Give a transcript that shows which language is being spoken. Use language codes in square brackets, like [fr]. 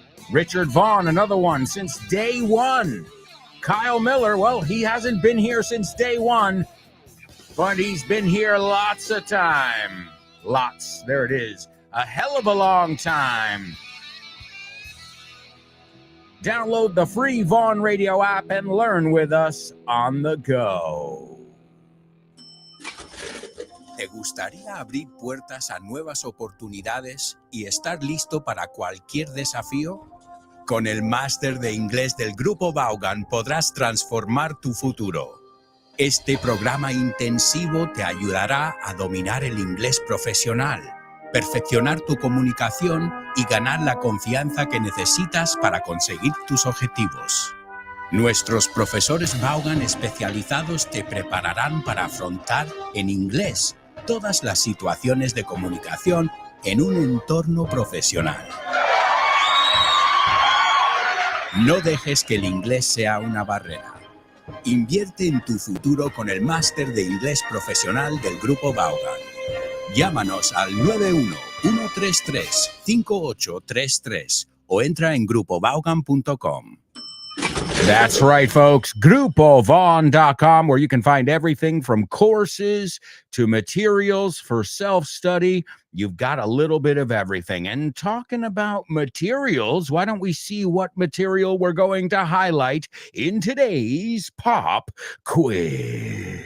[en] Richard Vaughn, another one, since day one. Kyle Miller, well, he hasn't been here since day one, but he's been here lots of time. Lots, there it is. A hell of a long time. Download the free Vaughn Radio app and learn with us on the go. [es] ¿Te gustaría abrir puertas a nuevas oportunidades y estar listo para cualquier desafío? Con el máster de inglés del Grupo Vaughan podrás transformar tu futuro. Este programa intensivo te ayudará a dominar el inglés profesional, perfeccionar tu comunicación y ganar la confianza que necesitas para conseguir tus objetivos. Nuestros profesores Vaughan especializados te prepararán para afrontar en inglés todas las situaciones de comunicación en un entorno profesional. No dejes que el inglés sea una barrera. Invierte en tu futuro con el máster de inglés profesional del Grupo Vaughan. Llámanos al 91-133-5833 o entra en grupovaughan.com. [en] That's right, folks. GrupoVaughn.com, where you can find everything from courses to materials for self-study. You've got a little bit of everything. And talking about materials, why don't we see what material we're going to highlight in today's Pop Quiz?